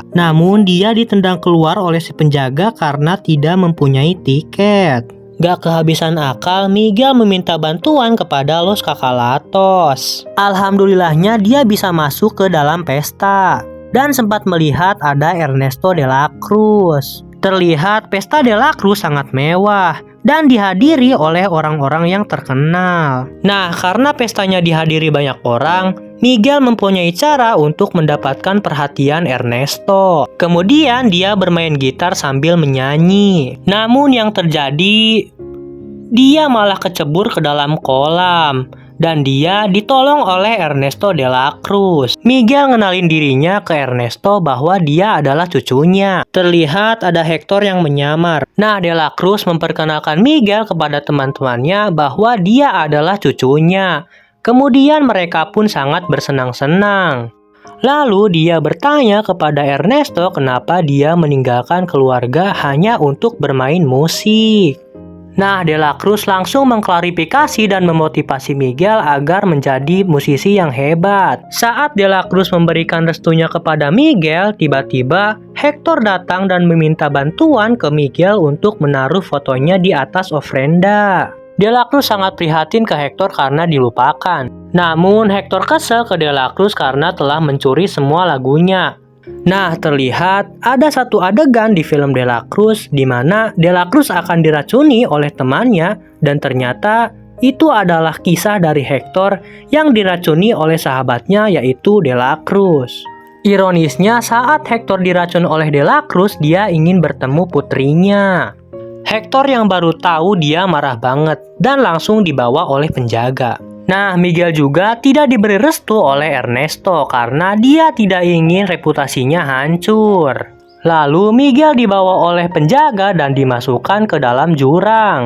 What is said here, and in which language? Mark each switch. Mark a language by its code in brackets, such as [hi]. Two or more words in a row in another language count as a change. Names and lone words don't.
[id] Namun dia ditendang keluar oleh si penjaga karena tidak mempunyai tiket. Gak kehabisan akal, Miguel meminta bantuan kepada Los Kakalatos. Alhamdulillahnya dia bisa masuk ke dalam pesta dan sempat melihat ada Ernesto de la Cruz. Terlihat pesta de la Cruz sangat mewah dan dihadiri oleh orang-orang yang terkenal. Nah, karena pestanya dihadiri banyak orang, Miguel mempunyai cara untuk mendapatkan perhatian Ernesto. Kemudian dia bermain gitar sambil menyanyi. Namun yang terjadi, dia malah kecebur ke dalam kolam. Dan dia ditolong oleh Ernesto de la Cruz. Miguel ngenalin dirinya ke Ernesto bahwa dia adalah cucunya. Terlihat ada Hector yang menyamar. Nah, de la Cruz memperkenalkan Miguel kepada teman-temannya bahwa dia adalah cucunya. Kemudian mereka pun sangat bersenang-senang. Lalu dia bertanya kepada Ernesto kenapa dia meninggalkan keluarga hanya untuk bermain musik. Nah, de la Cruz langsung mengklarifikasi dan memotivasi Miguel agar menjadi musisi yang hebat. Saat de la Cruz memberikan restunya kepada Miguel, tiba-tiba Hector datang dan meminta bantuan ke Miguel untuk menaruh fotonya di atas ofrenda. De la Cruz sangat prihatin ke Hector karena dilupakan. Namun Hector kesel ke de la Cruz karena telah mencuri semua lagunya. Nah, terlihat ada satu adegan di film de la Cruz di mana de la Cruz akan diracuni oleh temannya dan ternyata itu adalah kisah dari Hector yang diracuni oleh sahabatnya yaitu de la Cruz. Ironisnya saat Hector diracun oleh de la Cruz, dia ingin bertemu putrinya. Hector yang baru tahu dia marah banget dan langsung dibawa oleh penjaga. Nah, Miguel juga tidak diberi restu oleh Ernesto karena dia tidak ingin reputasinya hancur. Lalu Miguel dibawa oleh penjaga dan dimasukkan ke dalam jurang.